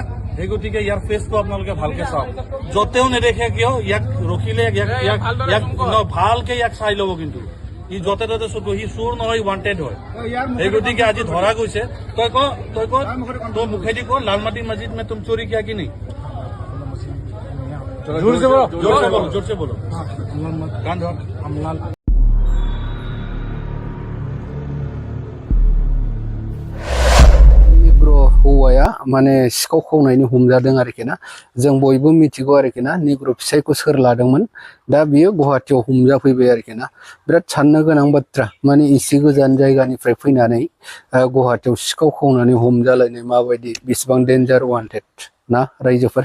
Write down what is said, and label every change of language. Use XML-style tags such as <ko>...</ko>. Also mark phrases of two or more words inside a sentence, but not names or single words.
<as>সেই গতিকে ইয়াৰ ফেচটো আপোনালোকে ভালকে চাওক, যতেও নেদেখে কিয় ইয়াক ৰখিলে ভালকে ইয়াক চাই ল'ব। কিন্তু ই যতে ততে চুৰ, সি চুৰ নহয়, ৱান্টেড হয়। সেই গতিকে আজি ধৰা গৈছে। তই তোৰ মুখেদি ক লালমাটি মছজিদ</as> <hi>में तुम चोरी किया कि नहीं? जोर से बोलो। कान धर।</hi> <brx>हौवाया माने सिखाव खावनायनि हमजादों आरोखि ना। जों बयबो मिथिगौ आरोखि ना निग्र' फिसायखौ सोर लादोंमोन। दा बियो गुवाहाटीयाव हमजाफैबाय आरोखि ना। बिराद साननो गोनां बाथ्रा, माने एसे गोजान जायगानिफ्राय फैनानै गुवाहाटीयाव सिखाव खावनानै हमजालायनाय माबायदि बेसेबां डेन्जार वान्टेड ना रायजोफोर।</brx>